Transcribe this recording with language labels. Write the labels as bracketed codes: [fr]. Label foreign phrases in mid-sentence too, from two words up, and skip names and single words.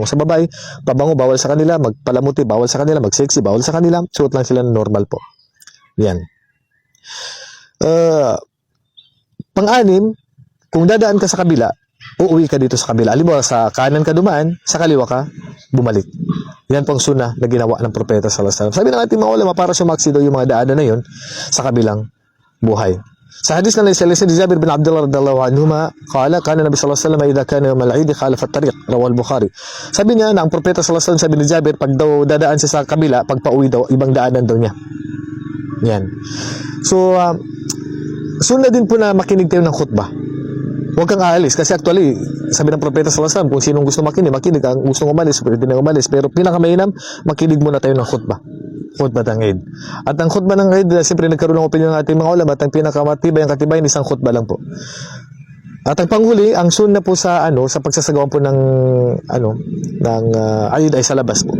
[tl] Sa babae, pabango bawal sa kanila, magpalamuti bawal sa kanila, magsexy bawal sa kanila, suot lang sila ng normal po. Yan. Pang-6, kung dadaan ka sa kabila, uuwi ka dito sa kabila. Halimbawa, sa kanan ka dumaan, sa kaliwa ka bumalik. Yan pong sunnah na ginawa ng propeta [ar] صلى الله عليه وسلم. [tl] Sabi ng ating mga ulama, para sumaksi daw yung mga daanan na yun sa kabilang buhay. Sa hadis na naisalisa ni Jabir bin Abdullah [ar] رضي الله عنهما قال كان النبي صلى الله عليه وسلم إذا كان يوم العيد خالف الطريق رواه البخاري. [tl] Sabi niya na ang propeta [ar] صلى الله عليه وسلم, [tl] sabi ni Jabir, pag daw dadaan siya sa kabila, pag pauwi daw, ibang daanan daw niya. Yan. So, sunnah din po na makinig tayo ng khutbah. Huwag kang aalis kasi actually, sabi ng propeta [ar] صلى الله عليه وسلم, [tl] kung sinong gusto makinig, ang gustong umalis, pwede na umalis. Pero pinakamainam, makinig muna tayo ng khutbah. Khutbah ng Eid. At ang khutbah ng Eid, siyempre nagkaroon ng opinion ng ating mga ulama at ang pinakamatibay, ang katibayan, isang khutbah lang po. At ang panghuli, ang sunnah po sa pagsasagawa po ng Eid ay sa labas po.